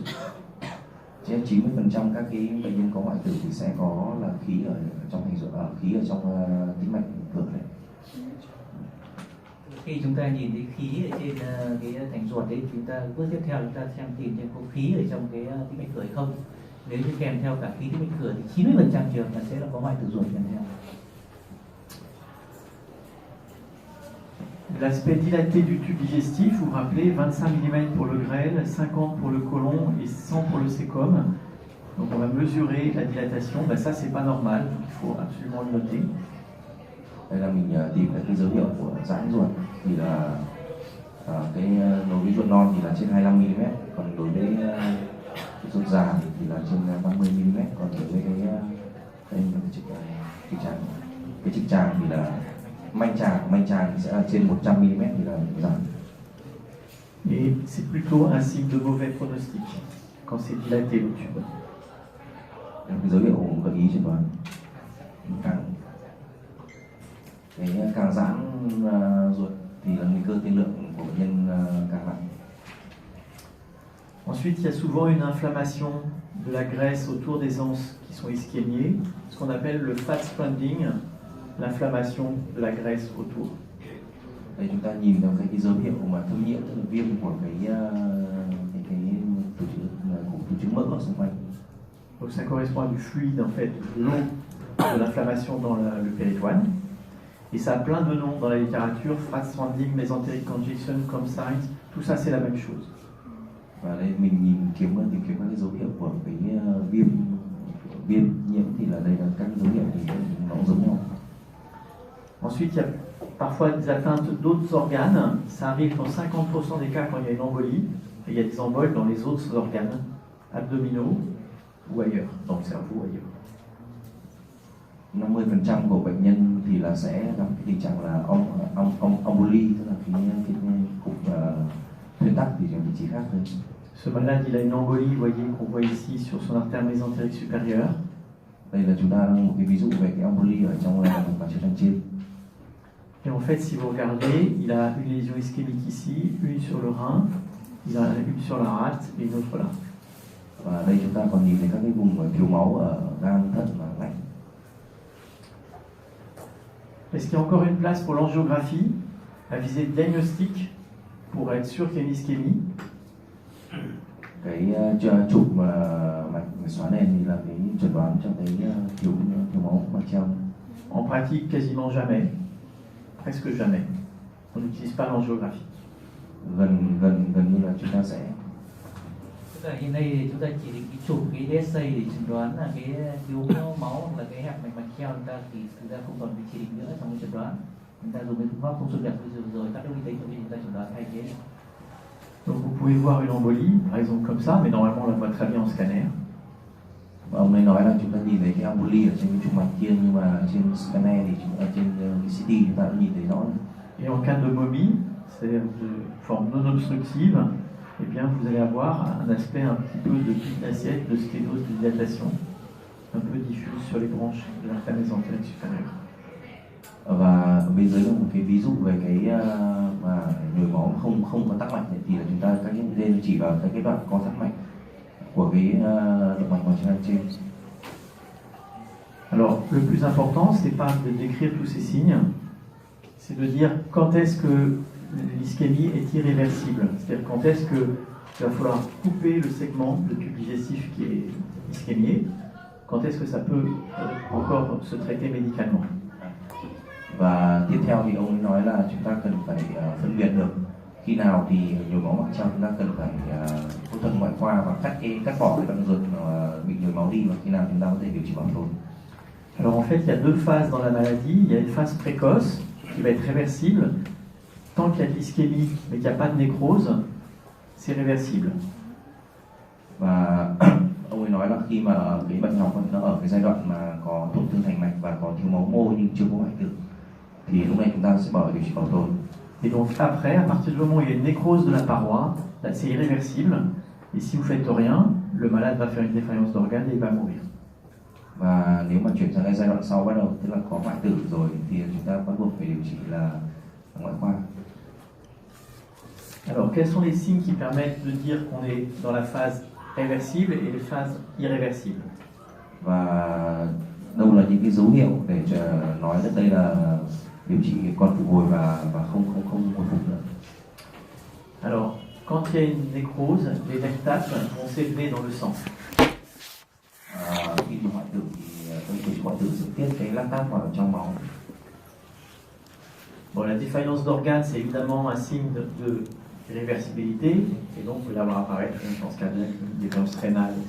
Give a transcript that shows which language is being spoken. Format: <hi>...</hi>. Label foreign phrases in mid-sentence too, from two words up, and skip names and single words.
<vi>90% các cái bệnh nhân có hoại tử thì sẽ có là khí ở trong thành ruột, khí ở trong tĩnh mạch cửa này. Khi chúng ta nhìn thấy khí ở trên cái thành ruột đấy, chúng ta bước tiếp theo chúng ta xem tìm xem có khí ở trong cái tĩnh mạch cửa hay không. Nếu như kèm theo cả khí tĩnh mạch cửa thì 90% trường là sẽ là có hoại tử ruột kèm theo.</vi> <fr>L'aspect dilaté du tube digestif, vous vous rappelez, 25 mm pour le grêle, 50 pour le côlon et 100 pour le sécom. Donc on va mesurer la dilatation, ça c'est pas normal, donc il faut absolument le noter.</fr> <vi>Đây là mình tìm cái dấu hiệu của giãn ruột thì là cái đối với ruột non thì là trên 25 mm, còn đối với cái ruột già thì là trên 30 mm, còn đối với cái trực tràng thì là manh tràng sẽ là trên 100 mm thì là giãn.</vi> <fr>Et c'est plutôt un signe de mauvais pronostic quand c'est dilaté le tube.</fr> <vi>Cái dấu hiệu gợi ý chẩn đoán càng giãn ruột thì là nguy cơ tiên lượng của bệnh nhân càng nặng.</vi> <fr>Ensuite, il y a souvent une inflammation de la graisse autour des anses qui sont ischémiées, ce qu'on appelle le</fr> <en>fat spending,</en> <fr>l'inflammation de la graisse autour.</fr> <vi>Đây chúng ta nhìn thấy cái dấu hiệu mà thâm nhiễm, tức là viêm của cái tổ chức mỡ ở xung quanh.</vi> <fr>Donc ça correspond à du fluide en fait, l'eau de l'inflammation dans le péritoine. Et ça a plein de noms dans la littérature,</fr> <en>fat spending, mesenteric congestion,</en> <fr>ComSigns, tout ça c'est la même chose.</fr> <vi>Và đây mình tìm kiếm các cái dấu hiệu của cái viêm nhiễm thì là đây là các dấu hiệu thì nó giống nhau.</vi> <fr>Ensuite, il y a parfois des atteintes d'autres organes. Ça arrive dans 50% des cas quand il y a une embolie. Et il y a des emboles dans les autres organes abdominaux ou ailleurs, dans le cerveau ou ailleurs.</fr> <vi>50% của bệnh nhân thì là sẽ gặp cái tình trạng là emboli, tức là cái cục thuyên tắc thì ở vị trí khác hơn.</vi> <fr>Ce malade, il a une embolie, vous voyez, qu'on voit ici sur son artère mésentérique supérieure.</fr> <vi>Đây là chúng ta đang một cái ví dụ về cái emboli ở trong động mạch chân trên.</vi> <fr>Et en fait, si vous regardez, il a une lésion ischémique ici, une sur le rein, il en a une sur la rate et une autre là.</fr> <vi>Và đây chúng ta còn nhìn thấy các cái vùng thiếu máu ở gan, thận và lách.</vi> <fr>Est-ce qu'il y a encore une place pour l'angiographie, la visée diagnostique, pour être sûr qu'il y a une ischémie?</fr> <vi>Cái chụp mạch xóa nền thì là cái chẩn đoán cho cái thiếu máu mạch treo.</vi> <fr>En pratique, quasiment jamais, presque jamais. On n'utilise pas l'angiographie.</fr> <vi>Gần như là chúng ta sẽ. Tức là hiện nay thì chúng ta chỉ định chụp cái DSA để chẩn đoán là cái thiếu máu hoặc là cái hẹp mạch treo chúng ta thì thực ra không còn bị chỉ định nữa trong cái chẩn đoán. Chúng ta dùng cái phương pháp không xâm nhập rồi các cái vi tính trong khi chúng ta chuẩn đoán thay thế.</vi> <fr>Donc vous pouvez voir une embolie, par exemple comme ça, mais normalement on la voit très bien en scanner.</fr> <vi>Và ông ấy nói là chúng ta nhìn thấy cái emboli ở trên cái trục mạch kia, nhưng mà trên scanner thì trên cái CT chúng ta cũng nhìn thấy rõ.</vi> <fr>Et en cas de momie, c'est-à-dire de forme non obstructive, eh bien vous allez avoir un aspect un petit peu de pile d'assiette, de sténose, de dilatation, un peu diffuse sur les branches de l'artère mésentérique supérieure.</fr> <vi>Và bên dưới là một cái ví dụ về cái mà nhồi máu không có tắc mạch thì là chúng ta các cái nên chỉ vào cái đoạn co thắt mạch của cái động mạch vành trên.</vi> <fr>Alors le plus important, c'est pas de décrire tous ces signes, c'est de dire quand est-ce que l'ischémie est irréversible, c'est-à-dire quand est-ce que il va falloir couper le segment, le tube digestif qui est ischémié, quand est-ce que ça peut encore se traiter médicalement.</fr> <vi>Và tiếp theo thì ông ấy nói là chúng ta cần phải phân biệt được khi nào thì nhồi máu màng trong chúng ta cần phải phẫu thuật ngoại khoa và cắt bỏ cái đoạn ruột bị nhồi máu đi, và khi nào chúng ta có thể điều trị bảo tồn.</vi> <fr>Alors en fait, il y a deux phases dans la maladie. Il y a une phase précoce qui va être réversible. Tant qu'il y a de l'ischémie mais qu'il n'y a pas de nécrose, c'est réversible.</fr> <vi>Và ông ấy nói là khi mà cái bệnh học nó ở cái giai đoạn mà có tổn thương thành mạch và có thiếu máu mô nhưng chưa có hoại tử thì lúc này chúng ta sẽ bỏ điều trị bảo tồn.</vi> <fr>Et donc après, à partir du moment où il y a une nécrose de la paroi, là c'est irréversible. Et si vous faites rien, le malade va faire une défaillance d'organes et il va mourir.</fr> <vi>Và nếu mà chuyển sang cái giai đoạn sau bắt đầu tức là có hoại tử rồi thì chúng ta bắt buộc phải điều trị là ngoại khoa.</vi> <fr>Alors quels sont les signes qui permettent de dire qu'on est dans la phase réversible et les phases irréversibles?</fr> <vi>Và đâu là những cái dấu hiệu để nói rằng đây là điều trị còn phục hồi và không hồi phục nữa?</vi> <fr>Alors quand il y a une nécrose, les lactates vont s'élever dans le sang.</fr> <vi>Khi mà hoại tử thì điều trị hoại tử sẽ tiết cái lactate vào trong máu.</vi> <fr>Bon, la défaillance d'organes, c'est évidemment un signe de réversibilité, et donc vous l'avoir apparaître une insuffisance cardiaque, une défaillance rénale, etc.</fr>